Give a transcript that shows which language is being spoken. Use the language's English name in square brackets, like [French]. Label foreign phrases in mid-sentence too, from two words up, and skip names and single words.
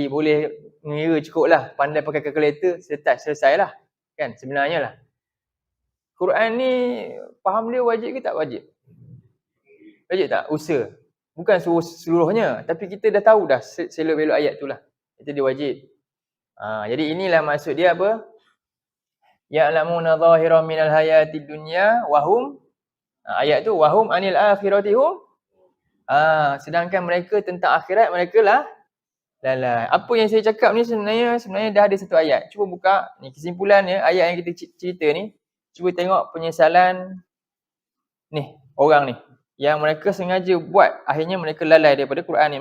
[Malay] Boleh mengira cukuplah. Pandai pakai kalkulator, selesailah. Kan? Sebenarnya lah. Quran ni faham dia wajib ke tak wajib? Wajib tak? Usaha. Bukan seluruhnya, tapi kita dah tahu dah selok-belok ayat tu lah. Itu dia wajib. Jadi inilah maksud dia apa? [Arabic] يعلمون ظاهرا من الحياة الدنيا وهم, [Malay] ayat tu [Arabic] وهم عن الآخرة هم. [Malay] Sedangkan mereka tentang akhirat mereka lah lalai. Apa yang saya cakap ni sebenarnya dah ada satu ayat. Cuba buka ni kesimpulannya ayat yang kita cerita ni. Cuba tengok penyesalan ni orang ni yang mereka sengaja buat, akhirnya mereka lalai daripada Quran ni.